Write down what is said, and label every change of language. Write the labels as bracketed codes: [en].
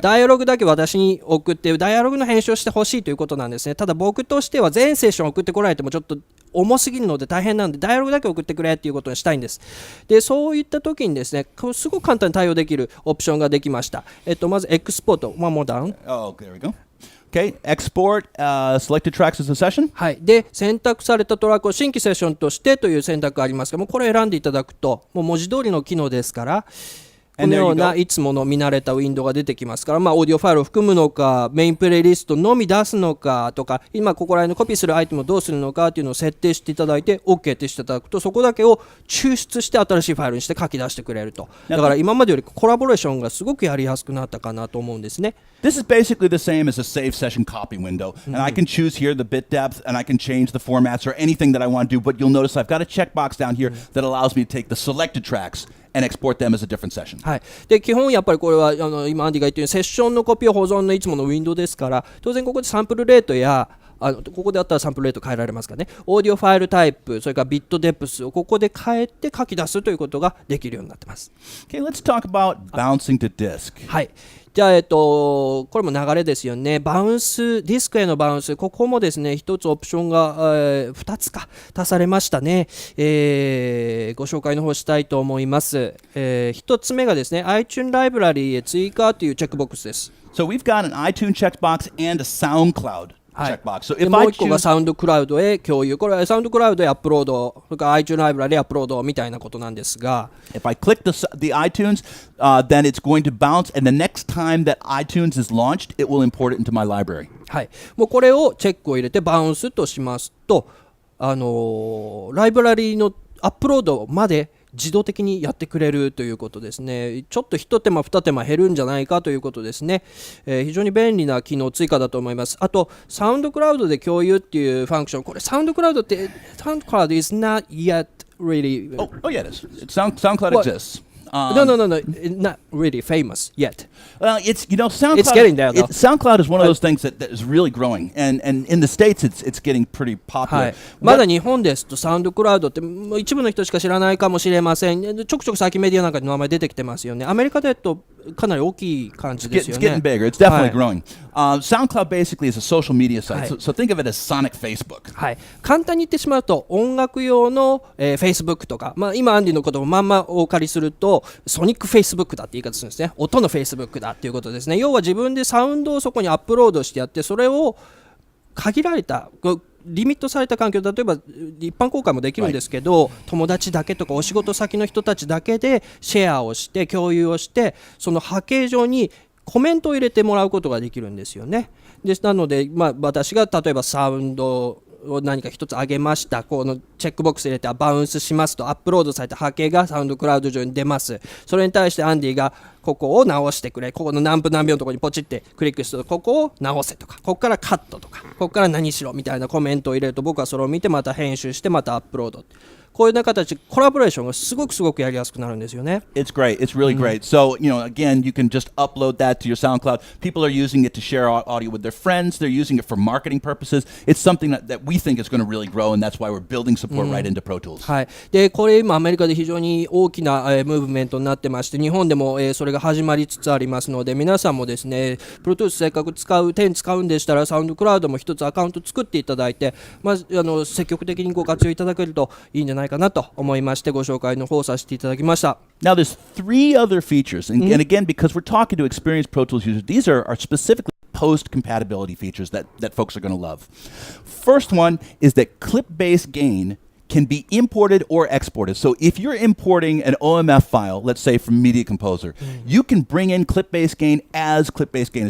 [ja] ダイアログだけ私に送ってダイアログの編集をしてほしいということなんですね。ただ僕としては全セッション送ってこられてもちょっと重すぎるので大変なので、ダイアログだけ送ってくれっていうことにしたいんです。で、そういった時にですね、すごく簡単に対応できるオプションができました。まずエクスポート、 [en] one more down. Oh, there we go. Okay, export selected tracks as a session. [ja] はい。で、選択されたトラックを新規セッションとしてという選択がありますが、もうこれを選んでいただくと、もう文字通りの機能ですから、このようないつもの見慣れたウィンドウが出てきますから、オーディオファイルを含むのか、メインプレイリストのみ出すのかとか、今ここら辺のコピーするアイテムをどうするのかというのを設定していただいて OK ってしていただくと、そこだけを抽出して新しいファイルにして書き出してくれると。だから今までよりコラボレーションがすごくやりやすくなったかなと思うんですね。 [en] This is basically the same as a save session copy window, and I can choose here the bit depth, and I can change the formats or anything that I want to do, but you'll notice I've got a checkbox down here that allows me to take the selected tracks and export them as a different session. [ja] はい、で基本やっぱりこれは今アンディが言ったようにセッションのコピー保存のいつものウィンドウですから、当然ここでサンプルレートやここであったらサンプルレート変えられますからね、オーディオファイルタイプ、それからビットデプスをここで変えて書き出すということができるようになってます。 [en] Okay, let's talk about bouncing to disk. [ja] はい。じゃあ、これも流れですよね。バウンス、ディスクへのバウンス、ここもですね、一つオプションが、2つか足されましたね。ご紹介の方したいと思います。1つ目がですね、iTunes ライブラリーへ追加というチェックボックスです。 [en] So we've got an iTunes checkbox and a SoundCloud. [ja] はい、でもう一個がサウンドクラウドへ共有、これはサウンドクラウドへアップロード、それから iTunes ライブラリへアップロードみたいなことなんですが、 [en] If I click the iTunes, then it's going to bounce, and the next time that iTunes is launched, it will import it into my library. [ja] はい、もうこれをチェックを入れてバウンスとしますと、ライブラリのアップロードまで自動的にやってくれるということですね。ちょっと一手間二手間減るんじゃないかということですね。非常に便利な機能追加だと思います。あとサウンドクラウドで共有っていうファンクション、これサウンドクラウドってサウンドクラウド [en] is not yet really Oh yeah, it is. SoundCloud exists. No, not really famous yet. Well, it's SoundCloud. It's getting there, though. SoundCloud is one of those things that is really growing, and in the States, it's getting pretty [ja] は [en] popular. [ja] い、まだ日本ですとサウンドクラウドってもう一部の人しか知らないかもしれません。ちょくちょく最近メディアなんかに名前出てきてますよね。アメリカだとかなり大きい感じですよ [en] It's [ja] ね。 [en] getting bigger. It's definitely [ja] はい [en] growing. SoundCloud basically is a social media site, [ja] はい [en] so think of it as Sonic Facebook. [ja] はい、簡単に言ってしまうと音楽用の、Facebook とか、今アンディのことをまんまお借りするとソニック Facebook だって言い方するんですね。音の Facebook だっていうことですね。要は自分でサウンドをそこにアップロードしてやって、それを限られたリミットされた環境、例えば一般公開もできるんですけど、友達だけとかお仕事先の人たちだけでシェアをして共有をして、その波形上にコメントを入れてもらうことができるんですよね。なので、私が例えばサウンドを何か一つ上げました、このチェックボックス入れてバウンスしますと、アップロードされた波形がサウンドクラウド上に出ます。それに対してアンディがここを直してくれ、ここの何分何秒のところにポチってクリックするとここを直せとか、ここからカットとか、ここから何しろみたいなコメントを入れると、僕はそれを見てまた編集してまたアップロード、こういう形コラボレーションがすごくやりやすくなるんですよね。 [en] It's great. It's really great. So, again, you can just upload that to your SoundCloud. People are using it to share audio with their friends. They're using it for marketing purposes. It's something that we think is going to really grow, and that's why we're building support right into Pro Tools. [ja] はい、でこれ今アメリカで非常に大きな、ムーブメントになってまして、日本でも、それが始まりつつありますので、皆さんもですね、プロトゥースせっかく使うんでしたら、サウンドクラウドも一つアカウント作っていただいて、積極的にご活用いただけるといいんじゃないかなと思いまして、ご紹介の方させていただきました。 [en] Now, there's 3 other features, and again, because we're talking to experienced Pro Tools users, these are specifically post compatibility features that folks are going to love. First one is that clip-based gain can be imported or exported. So if you're importing an OMF file, let's say from Media Composer, you can bring in clip-based gain as clip-based gain.